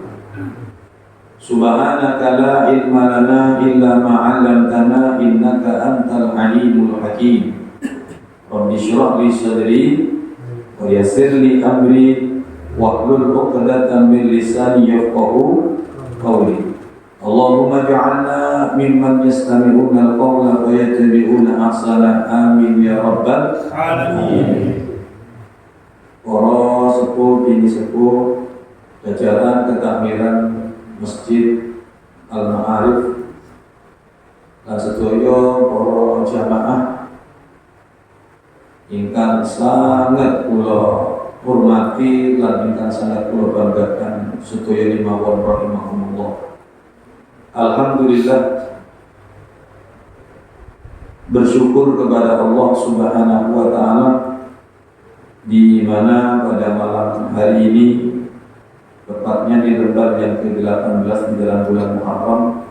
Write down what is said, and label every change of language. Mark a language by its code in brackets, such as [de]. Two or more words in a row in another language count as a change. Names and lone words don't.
[ar] سبحانك لا علم لنا إلا ما علمتنا إنك أنت العليم الحكيم. رب اشرح لي صدري ويسر لي أمري واحلل عقدة من لساني يفقهوا قولي. اللهم اجعلنا ممن يستمعون القول ويتبعون أحسنه. آمين يا رب العالمين. [jv] Para sepuh bini sepuh jajaran ketakmiran Masjid Al-Ma'arif lan sedaya para jamaah ingkang sangat kula hormati lan ingkang sangat kula banggakan sedaya limawon rahimahumullah. [id] Alhamdulillah, bersyukur kepada Allah [ar] سبحانه وتعالى [id] di mana pada malam hari ini, tepatnya di lembar yang ke-18 di dalam bulan Muharram,